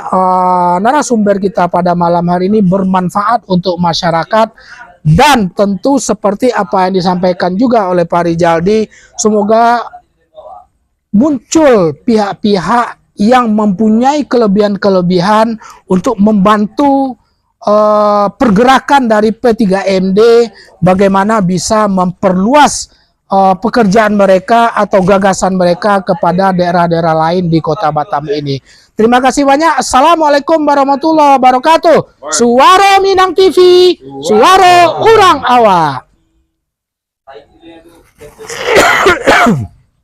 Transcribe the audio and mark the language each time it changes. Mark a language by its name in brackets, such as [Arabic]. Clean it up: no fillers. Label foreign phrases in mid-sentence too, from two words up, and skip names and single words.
[Indonesian] narasumber kita pada malam hari ini bermanfaat untuk masyarakat, dan tentu seperti apa yang disampaikan juga oleh Pak Rijaldi, semoga muncul pihak-pihak yang mempunyai kelebihan-kelebihan untuk membantu pergerakan dari P3MD, bagaimana bisa memperluas pekerjaan mereka atau gagasan mereka kepada daerah-daerah lain di Kota Batam ini. Terima kasih banyak. [Arabic] Assalamualaikum warahmatullahi wabarakatuh. [Indonesian] Suara Minang TV, suara orang awak.